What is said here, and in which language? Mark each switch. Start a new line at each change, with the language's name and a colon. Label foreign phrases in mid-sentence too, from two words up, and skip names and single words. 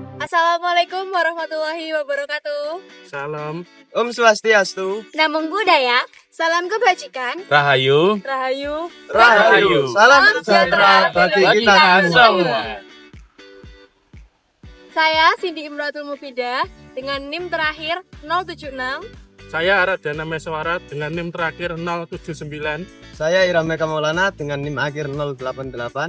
Arabic: Assalamualaikum warahmatullahi wabarakatuh.
Indonesian: Salam.
Balinese: Om Swastiastu.
Pali: Namo Buddhaya.
Indonesian: Salam kebajikan. Rahayu. Rahayu. Rahayu. Salam sejahtera bagi kita semua. Saya Cindy Imratul Mufidah dengan NIM terakhir 076. Saya Aradana Meswara dengan NIM terakhir 079. Saya Irameka Maulana dengan NIM akhir 088.